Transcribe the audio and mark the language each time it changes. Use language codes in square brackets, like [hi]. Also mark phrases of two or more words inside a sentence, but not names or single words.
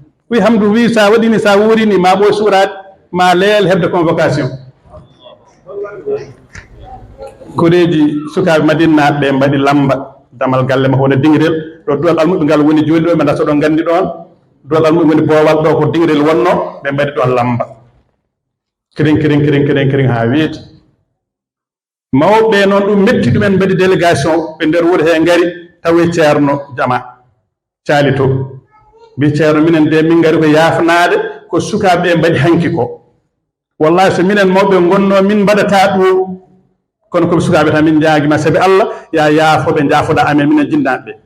[ff] Wi Hamdou, wi, sa waɗini, sa wurini, ma ɓooy suuraade, ma leel heɓde convocation. Koreeji sukaaɓe Madina ɓe mbaɗi lamba damal galle makko wona dingrel. Ɗo duwal almuɓe ngal woni jooni ɗo, ɓe ndarto ɗon nganndi ɗon. Duwal almuɓe woni boowal ɗo ko dingrel wonno, ɓe mbaɗi ɗon lamba. Kirin, kirin, kirin, kirin, kirin haa weeti. Mawɓe noon ɗum metti ɗumen mbaɗi délégation ɓe nder wuro hee ngari tawi ceerno jama caali to. Mbi ceerno minen de min ngari ko yaafnaade ko sukaaɓe ɓe mbaɗi hanki ko. Wallahi so minen mawɓe ngonno min mbaɗata ɗum kono koɓe sukaaɓe tan min njaagima sabi Allah ya yaafo ɓe njaafoɗa amen minen jinnaaɓe ɓe.